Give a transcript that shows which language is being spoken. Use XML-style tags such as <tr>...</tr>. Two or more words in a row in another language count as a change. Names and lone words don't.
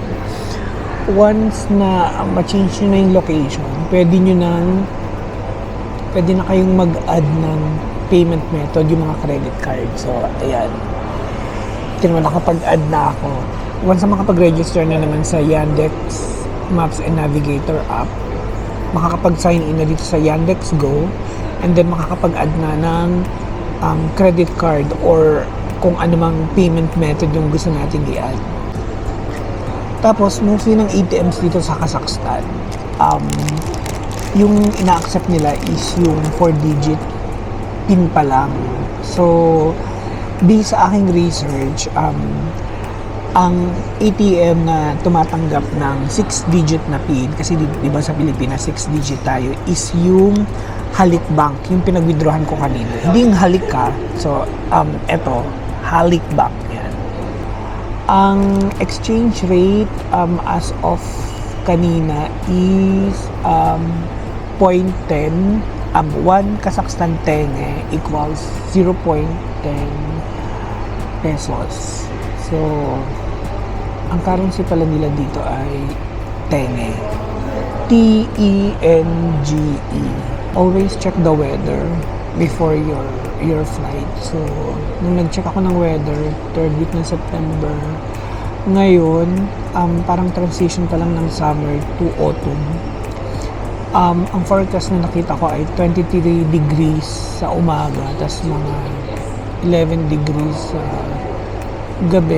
<tl>Once na ma-change nyo na yung location, pwede na kayong mag-add ng</tl> <en>payment method,</en> <tl>yung mga</tl> <en>credit card.</en> <tl>So, ayan. Tingnan mo, nakapag-add na ako. Once na makapag-register na naman sa Yandex Maps and Navigator app, makakapag-sign in na dito sa Yandex Go,</tl> <en>and then</en> <tl>makakapag-add na ng</tl> <en>credit card or</en> <tl>kung anumang</tl> <en>payment method</en> <tl>yung gusto natin i-add. Tapos, mostly ng ATMs dito sa Kazakhstan, yung ina-accept nila is yung</tl> <en>4-digit PIN</en> <tl>pa lang. So, based sa aking research, ang ATM na tumatanggap ng 6-digit na PIN, kasi di ba sa Pilipinas 6-digit tayo, is yung Halyk Bank, yung pinag-withdrawhan ko kanina. Hindi yung Halyk ka. So, eto, Halyk Bank. Yan. Ang</tl> <en>exchange rate as of</en> <tl>kanina is 0.10.</tl> <en>1 Kazakhstan tenge equals 0.10 pesos.</en> <tl>So, ang currency pala nila dito ay tenge. T-E-N-G-E.</tl> <en>Always check the weather before your flight.</en> <tl>So, nung nag-check ako ng weather,</tl> <en>3rd week</en> <tl>ng September, ngayon, parang transition pa lang ng</tl> <en>summer to autumn.</en> <tl>Ang forecast na nakita ko ay 23 degrees sa umaga, tas mga 11 degrees sa gabi.</tl>